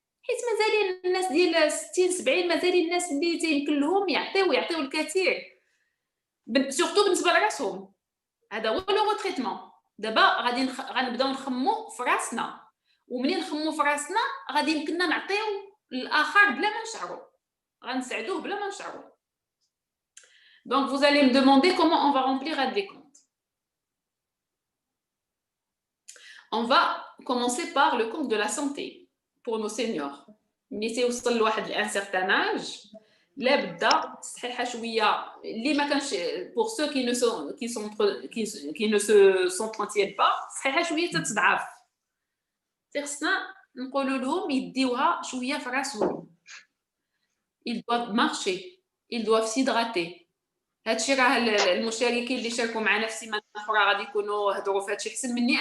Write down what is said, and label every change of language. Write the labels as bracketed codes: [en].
[ar] حيت مازال الناس ديال 60 70 مازال الناس اللي تيمكن لهم يعطيو الكثير سورتو بالنسبه لراسهم. هذا هو لو تريتمون. دابا غنبداو نخمو في راسنا ومنين نخمو في راسنا غادي يمكننا نعطيو للاخر بلا ما نشعروا غنساعدوه بلا ما نشعروا. [fr] Donc vous allez me demander comment on va remplir un décompte. On va commencer par le compte de la santé pour nos seniors. [ar] ملي تيوصل لواحد الان [fr] certain âge [ar] لا بدا صحيحه شويه اللي ما كانش [fr] pour ceux qui ne se s'entretiennent pas [ar] صحيحه شويه تتضعف. خصنا نقولوا لهم يديوها شويه في راسهم. [fr] Ils doivent marcher, ils doivent s'hydrater. [ar] هادشي راه المشاركين اللي شاركوا معنا في سيمانه اخرى غادي يكونوا هضروا في هادشي احسن مني.